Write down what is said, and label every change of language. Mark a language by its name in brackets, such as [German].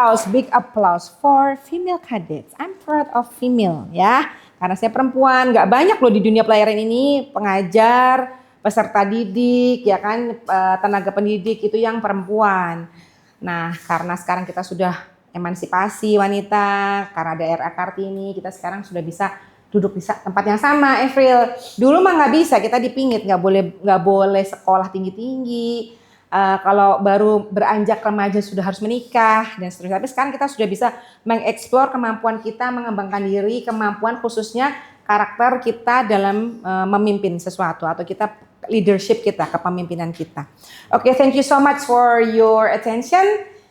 [English] Big applause for female cadets. I'm proud of female ya. [Indonesian] Karena saya perempuan, nggak banyak loh di dunia pelayaran ini pengajar, peserta didik, ya kan, tenaga pendidik itu yang perempuan. Nah, karena sekarang kita sudah emansipasi wanita, karena ada RA Kartini, kita sekarang sudah bisa duduk di tempat yang sama, April. Dulu mah nggak bisa, kita dipingit, nggak boleh sekolah tinggi-tinggi. Kalau baru beranjak remaja sudah harus menikah dan seterusnya. Tapi sekarang kita sudah bisa mengeksplor kemampuan kita, mengembangkan diri, kemampuan khususnya karakter kita dalam memimpin sesuatu atau kita leadership kita, kepemimpinan kita. [English] Oke, thank you so much for your attention.